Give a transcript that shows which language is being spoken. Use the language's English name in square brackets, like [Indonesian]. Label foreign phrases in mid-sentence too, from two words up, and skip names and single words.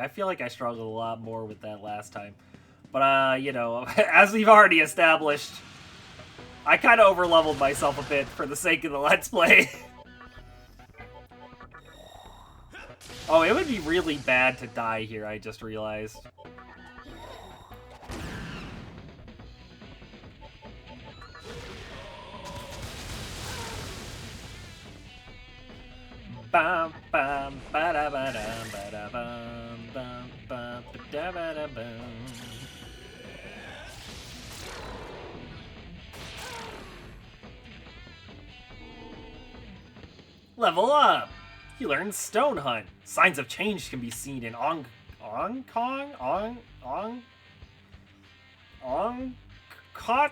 [English] I feel like I struggled a lot more with that last time. But, you know, as we've already established, I kind of overleveled myself a bit for the sake of the Let's Play. Oh, it would be really bad to die here, I just realized. Bam bam ba da ba dum ba da bum bum bum ba da ba da bum. Level up! He learns Stone Hunt. Signs of change can be seen in Caught.